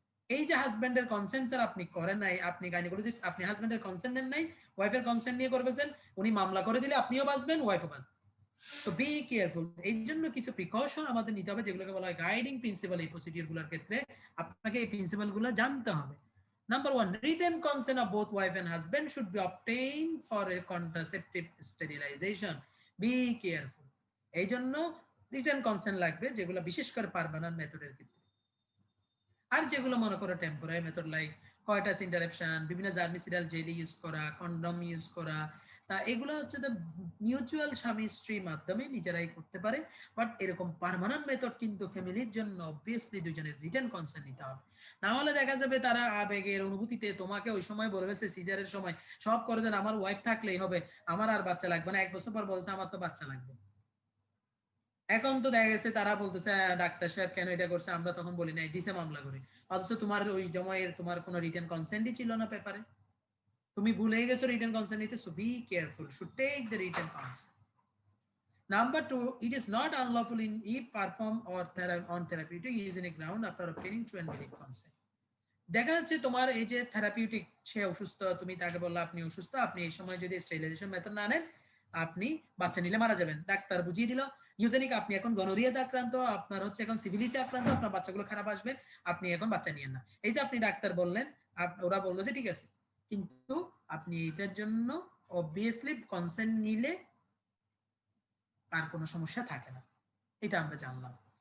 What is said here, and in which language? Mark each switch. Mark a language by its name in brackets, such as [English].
[Bangla] এই যে হাজবেন্ডের কনসেন্ট স্যার আপনি করেন নাই, আপনি গাইনিকোলজিস্ট, আপনি হাজবেন্ডের কনসেন্ট নেন নাই, ওয়াইফের কনসেন্ট নিয়ে করে ফেলছেন, উনি মামলা করে দিলে আপনিও বাঁচবেন, ওয়াইফও বাঁচবেন। [English] So be careful. [Bangla] এই জন্য কিছু প্রিকশন আমাদের নিতে হবে, যেগুলোকে বলা হয় গাইডিং প্রিন্সিপাল। এই প্রসিডিউর গুলোর ক্ষেত্রে আপনাকে এই প্রিন্সিপাল গুলো জানতে হবে। [English] Number 1, written consent of both wife and husband should be obtained for a contraceptive sterilization. Be careful. [Bangla] এই জন্য রিটেন কনসেন্ট লাগবে, যেগুলো বিশেষ করে পার্মানেন্ট মেথডের ক্ষেত্রে। আর যেগুলো মনে করো টেম্পোরারি মেথড, লাইক কয়টাস ইন্টারাপশন, বিভিন্ন জার্মিসিডাল জেলি ইউজ করা, কন্ডম ইউজ করা, তা এগুলো হচ্ছে মিউচুয়াল স্বামী স্ত্রীর মাধ্যমে নিজেরাই করতে পারে। বাট এরকম পার্মানেন্ট মেথড কিন্তু ফ্যামিলির জন্য অবভিয়াসলি দুজনের রিটেন কনসেন্ট নিতে হবে। না হলে দেখা যাবে তারা আবেগের অনুভূতিতে তোমাকে ওই সময় বলে ফেলছে সিজারের সময়, সব করে দেন, আমার ওয়াইফ থাকলেই হবে, আমার আর বাচ্চা লাগবে না। 1 বছর পর বলতে আমার তো বাচ্চা লাগবে। এখন তো দেখা গেছে তারা বলতেছে ডাক্তার সাহেব কেন এটা করছে, আমরা তখন বলি নাই, দিছে মামলা করে, অথচ তোমার ওই জমায়ের তোমার কোনো রিটেন কনসেন্টই ছিল না পেপারে, তুমি ভুলে গেছো রিটেন কনসেন্ট নিতে। [English] So be careful, should take the written consent. Number 2, it is not unlawful if performed or on therapeutic using a ground after obtaining true and valid consent. [Bangla] দেখা যাচ্ছে তোমার এই যে থেরাপিউটিক, সে অসুস্থ, তুমি তাকে বললে আপনি অসুস্থ, আপনি এই সময় যদি স্টেরিলাইজেশন মেথড না নেন আপনি বাচ্চা নিলে মারা যাবেন, ডাক্তার বুঝিয়ে দিল। ইউজেনিক আপনি এখন গনোরিয়াতে আক্রান্ত, আপনার হচ্ছে এখন সিভিলিসে আক্রান্ত, আপনার বাচ্চাগুলো খারাপ আসবে, আপনি এখন বাচ্চা নিয়েন না। এই যে আপনি ডাক্তার বললেন, ওরা বললো যে ঠিক আছে, কিন্তু আপনি এটার জন্য অবভিয়াসলি কনসেন্ট নিলে আর কোনো সমস্যা থাকে না। এটা আমরা জানলাম।